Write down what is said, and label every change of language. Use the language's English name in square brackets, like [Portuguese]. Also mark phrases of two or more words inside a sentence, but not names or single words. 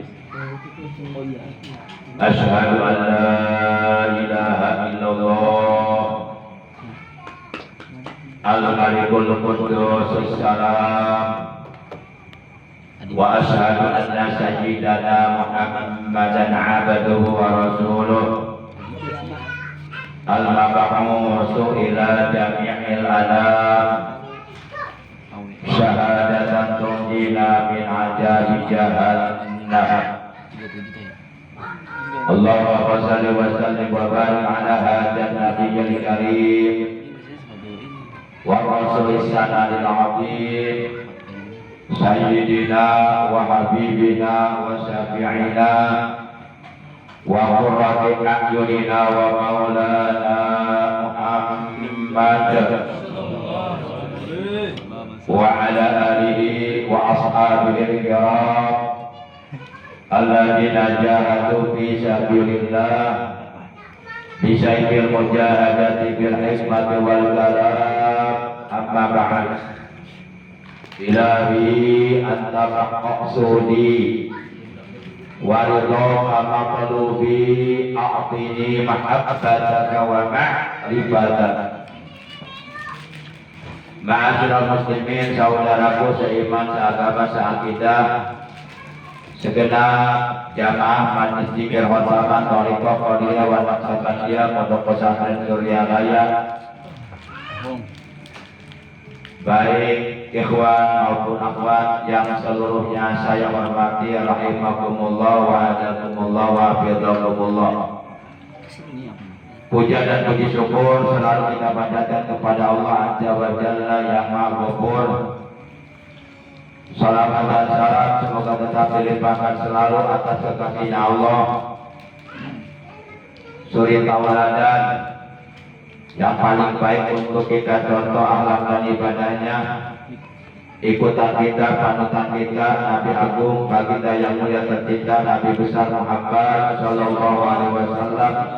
[Arabic] أشهد أن لا إله إلا الله الملك القدوس السلام وأشهد أن سيدنا محمدا عبده ورسوله المبعوث إلى جميع العالم شهادة تنجينا من عذاب جهنم. اللهم صل وسلم وبارك على هذا النبي الكريم ورسول السند العظيم سيدنا وحبيبنا وشفيعنا وقرة أعيننا ومولانا محمد وعلى آله وأصحابه كرام الذين جاهدوا في سبيل الله بسيد المجاهدة بالحكمة والكلام. أما بعد إلهي أنت مقصودي ورضا مقلوبي أعطني محبتك ومعرفتك. معاشر المسلمين, [Indonesian] saudaraku seiman, seagama, seakidah, segenap jamaah Majlis Dzikir Khotamah Thariqah Qadiriyah wa Naqsabandiyah Pondok Pesantren Surya Raya, baik ikhwan maupun akhwat yang seluruhnya saya hormati, [Arabic] رحمكم الله وهداكم الله وحفظكم الله. [Indonesian] Puja dan puji syukur selalu kita panjatkan kepada Allah [Arabic] عز وجل [Indonesian] yang Maha Ghafur. Salawat dan salam semoga tetap dilimpahkan selalu atas kekasihnya Allah, suri tauladan yang paling baik untuk kita contoh akhlak dan ibadahnya, ikutan kita, panutan kita, Nabi Agung, baginda yang mulia tercinta, Nabi besar Muhammad [Arabic] صلى الله عليه وسلم,